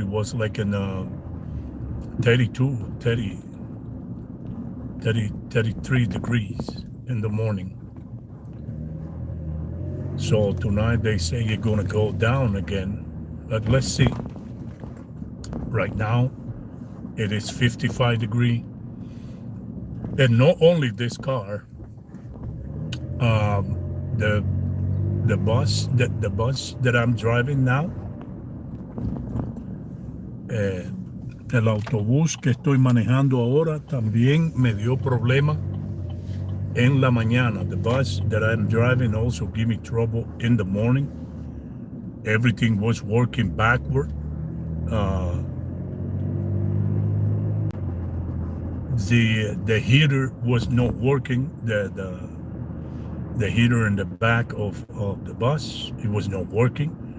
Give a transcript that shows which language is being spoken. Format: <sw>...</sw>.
<en>It was like in 33 degrees in the morning. So tonight they say it's gonna go down again, but let's see. Right now It is 55 degree. And not only this car, the the bus that I'm driving now,</en> <es>el autobús que estoy manejando ahora también me dio problema en la mañana.</es> <en>The bus that I'm driving also gave me trouble in the morning. Everything was working backward. The heater was not working. The heater in the back of the bus, it was not working.</en>